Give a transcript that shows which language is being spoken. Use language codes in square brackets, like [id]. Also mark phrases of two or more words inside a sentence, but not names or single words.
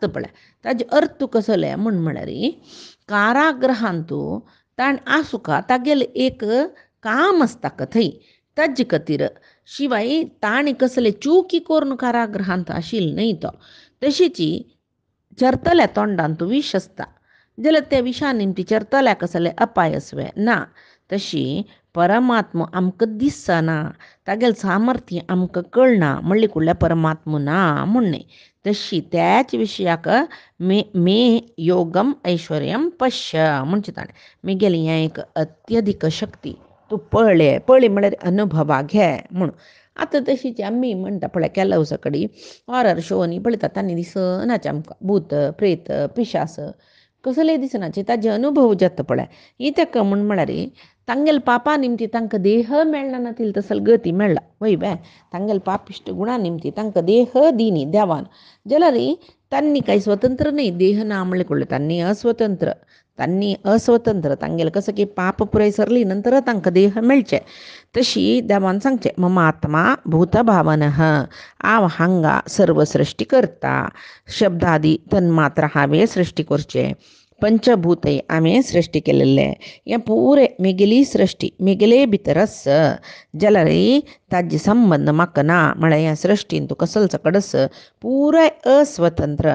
[kok] पळय ताजे अर्थ कसले म्हळ्यार कारागृहांत तूं ताणें आसुका तागेलें एक काम आसता थंय ताजे खातीर शिवाय ताणें कसले चुकी करून कारागृहांत आशिल्लो न्हय तो तशीची चरतल्या तोंडान तूं विश आसता जाल्यार त्या विशा निमती चरतल्या कसले अपाय आसवे ना तशी परमात्मा आमकां दिसना तागेलें सामर्थ्य आमकां कळना म्हणली कुडल्या परमात्मा ना म्हणणे तशी त्याच विशयाक [sa] मे योगम ऐश्वर्यम पश्य [kok] म्हणचे ताणें मेगेली हें एक अत्यधिक शक्ती तूं पळय म्हळ्यार अनुभवा घे म्हूण आतां तशीच आमी म्हणटा पळय केलो सकडी हॉरर शोनी पळयता तांणी दिसनाचे आमकां भूत प्रेत पिशास कसले दिसनाचे ताजे अनुभव जाता पळय इत्याक म्हळ्यार तांगेल पापा निमती तांकां देह मेळना नातील तसल गती मेळ्ळा वयव्या तांगेल पापिश्ट गुणा निमती तांकां देह दिनी देवान जाल्यार तांणी कांय स्वतंत्र न्ही देह ना म्हणले कुडले तांणी अस्वतंत्र तांगेले कसं की पाप पुराय सरली नंतर तांकां देह मेळचे तशी देवान सांगचें [sa] मम आत्मा भूतभावनः [kok] हांव हांगा सर्व सृश्टी करता शब्दादी तन्मात्र हांवें सृश्टी करचें पंचभूतय हांवें सृश्टी केलेले हें पुरे मेगेली सृश्टी मेगेले भितर आस जाल्यार ताजे संबंध म्हाका ना म्हळ्यार ह्या सृश्टीन तूं कसलो सकडस पुराय अस्वतंत्र